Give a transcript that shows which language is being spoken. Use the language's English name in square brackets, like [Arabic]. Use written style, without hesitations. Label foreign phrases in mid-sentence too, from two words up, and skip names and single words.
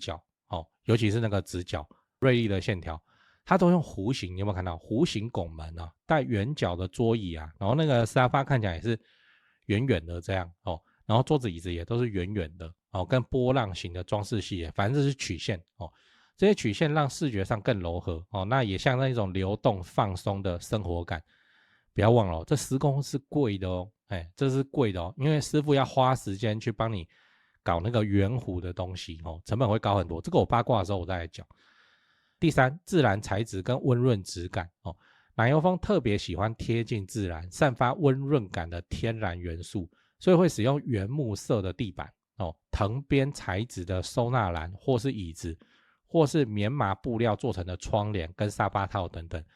[Chinese] 角，尤其是那個直角銳利的線條，它都用弧形，你有沒有看到弧形拱門啊，帶圓角的桌椅啊，然後那個沙發看起来也是圓圓的這樣，然後桌子椅子也都是圓圓的，跟波浪形的裝飾系，反正這是曲線，這些曲線讓視覺上更柔和，那也像那種流動放鬆的生活感。不要忘了，這施工是貴的哦，這是貴的哦，因為師傅要花時間去幫你搞那個圓弧的東西，成本會高很多。這個我八卦的時候我再來講。第三，自然材質跟溫潤質感，奶油風特別喜歡貼近自然、散發溫潤感的天然元素，所以會使用原木色的地板，藤編材質的收納籃或是椅子，或是棉麻布料做成的窗簾跟沙發套等等。